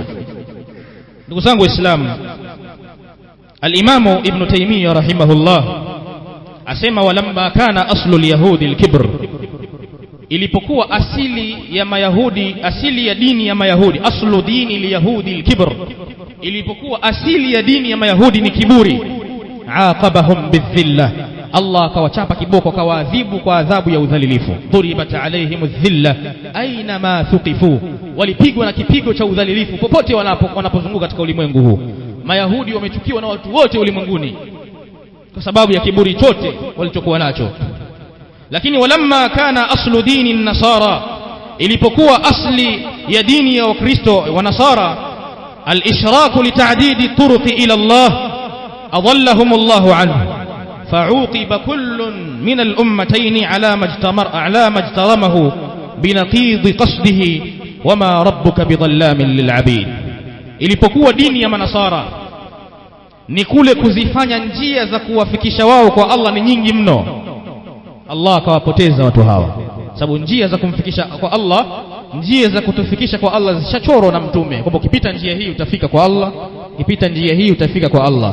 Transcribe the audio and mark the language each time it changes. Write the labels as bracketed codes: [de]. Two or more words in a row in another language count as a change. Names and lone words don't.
[sw] Ndugu zangu Waislamu, Al-Imamu Ibn Taymiyyah rahimahullah asema [ar] ولما كان أصل اليهود الكبر, [sw] ilipokuwa asili ya Mayahudi, asili ya dini ya Mayahudi, [ar] أصل دين اليهود الكبر, [sw] ilipokuwa asili ya dini ya Mayahudi ni kiburi, [ar] عاقبهم بالذلة, [sw] Allah akawachapa kiboko, akawaadhibu kwa adhabu ya udhalilifu. [ar] ضربت عليهم الذلة أينما ثقفوا, [sw] walipigwa na kipigo cha udhalilifu popote wanapozunguka katika ulimwengu huu. Mayahudi wamechukiwa na watu wote ulimwenguni kwa sababu ya kiburi chote walichokuwa nacho. [ar] Lakini ولما كان أصل دين النصارى, [sw] ilipokuwa asli ya dini ya Wakristo wa Nasara [ar] الإشراك لتعديد الطرق إلى الله أضلهم الله عنه فعوقب كل من الأمتين على ما اجترمه بنقيض قصده وما ربك بظلام للعبيد. [sw] Ilipokuwa dini ya Manasara ni kule kuzifanya njia za kuwafikisha wao kwa Allah ni nyingi mno, Allah akawapoteza watu hawa, sababu njia za kumfikisha kwa Allah, njia za kutufikisha kwa Allah zishachorwa na mtume, kwamba ukipita njia hii utafika kwa Allah, ukipita njia hii utafika kwa Allah.